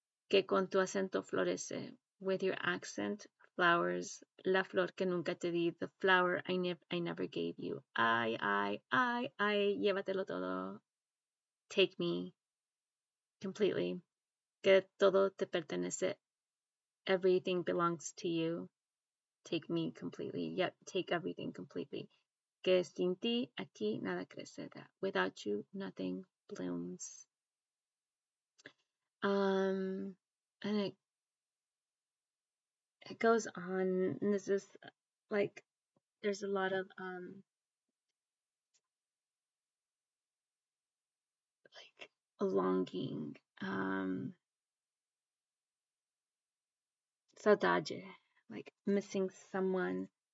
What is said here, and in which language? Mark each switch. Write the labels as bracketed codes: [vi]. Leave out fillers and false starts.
[es] Que con tu acento florece, [en] with your accent flowers, [es] la flor que nunca te di, [en] the flower I never gave you. [es] Ay, llévatelo todo. [en] Take me completely. [es] Que todo te pertenece. [en] Everything belongs to you. Take me completely. Yep, take everything completely. [es] Que sin ti aquí nada crece. [en] That without you nothing blooms. And it goes on, and this is like there's a lot of like a longing, saudade, like missing someone.